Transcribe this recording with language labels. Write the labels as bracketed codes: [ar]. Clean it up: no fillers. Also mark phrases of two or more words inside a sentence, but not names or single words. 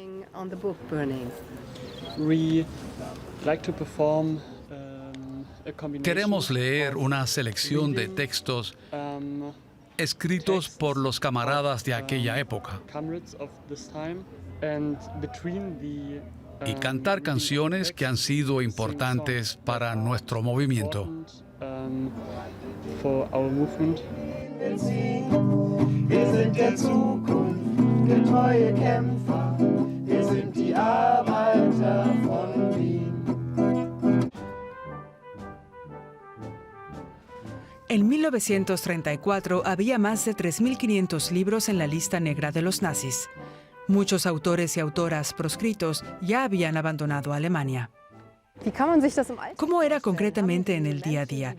[es] Queremos leer una selección de textos escritos por los camaradas de aquella época y cantar canciones que han sido importantes para nuestro movimiento. [de] Wir sind der Zukunft getreue Kämpfer, wir sind die Arbeiter von Wien. [es] En 1934 había más de 3.500 libros en la lista negra de los nazis. Muchos autores y autoras proscritos ya habían abandonado Alemania. ¿Cómo era concretamente en el día a día?